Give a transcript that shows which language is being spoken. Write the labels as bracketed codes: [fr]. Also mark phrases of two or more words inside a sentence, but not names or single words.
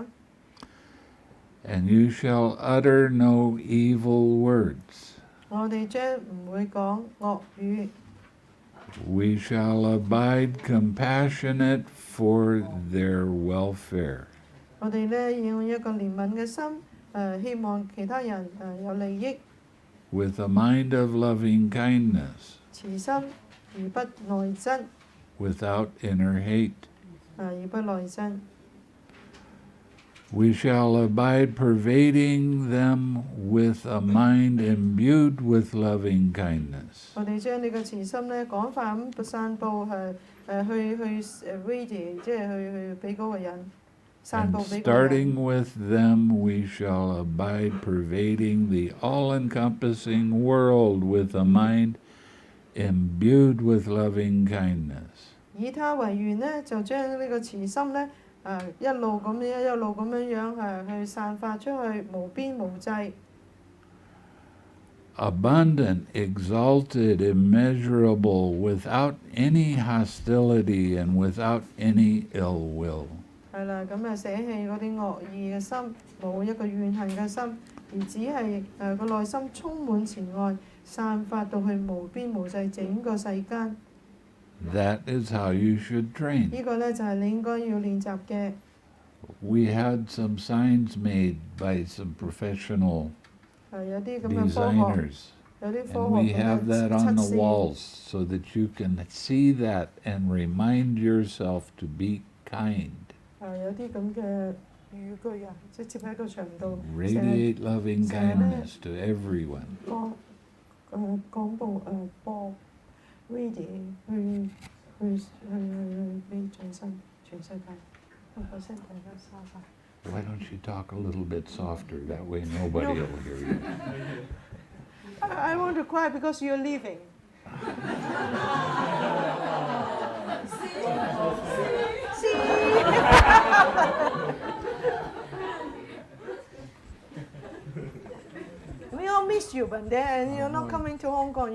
[en] And you shall utter no evil words. [yue] 我哋將唔會講惡語。 [en] We shall abide compassionate for their welfare. [yue] 我哋咧要用一個憐憫嘅心，希望其他人有利益。 [en] With a mind of loving kindness. [yue] 慈心而不內憎。 [en] Without inner hate. [yue] 而不內憎。 [en] We shall abide pervading them with a mind imbued with loving kindness. [yue] 我哋將你嘅慈心咧廣泛咁散佈去radiate， 即係去俾嗰個人。 [en] And starting with them, we shall abide pervading the all-encompassing world with a mind imbued with loving kindness. [yue] 以他為願呢，就將呢個慈心呢，一路咁樣去散發出去，無邊無際。 [en] Abundant, exalted, immeasurable, without any hostility and without any ill will. [yue] 係啦，咁捨棄嗰啲惡意嘅心，冇一個怨恨嘅心，而只係個內心充滿慈愛，散發到去無邊無際整個世間。 [en] That is how you should train. [yue] 呢個呢，就係你應該要練習嘅。 [en] We had some signs made by some professional designers. And we have that on the walls so that you can see that and remind yourself to be kind. [yue] 有啲咁嘅語句啊，即係貼喺個牆度。 [en] Radiate loving kindness to everyone. [yue] 廣播播 radiate 去俾眾生全世界。個聲大家沙發。 [en] Why don't you talk a little bit softer? That way nobody will hear you. I want to cry because you're leaving. We all miss you, but then you're not coming to Hong Kong.